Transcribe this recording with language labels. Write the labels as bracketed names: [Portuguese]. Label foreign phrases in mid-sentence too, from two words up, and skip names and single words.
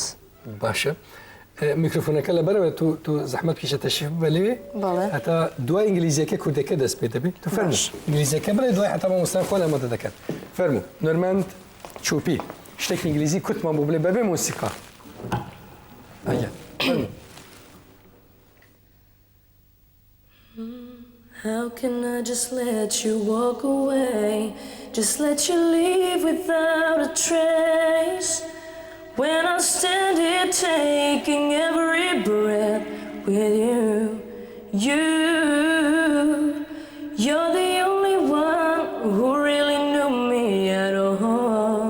[Central Kurdish] باشە میکرۆفۆنەکە لەبەرەوە تو زەحمەت پیشە تەشریف بە لێوێ هەتا دوای ئینگلیزیەکە کوردەکە دەست پێ دەبێت تو فەرموو ئینگلیزیەکە بڵێ دوای هەتا مامۆستای خۆن ئامادە دەکەن فەرموو نۆرماند چوپی شتێکی ئینگلیزی کوتمان بۆ بڵێ بەبێ مۆسیقا فەرموو [English] How can I just let you walk away? Just let you leave without a trace. When I stand here taking every breath with you, you're the only one who really knew me at all.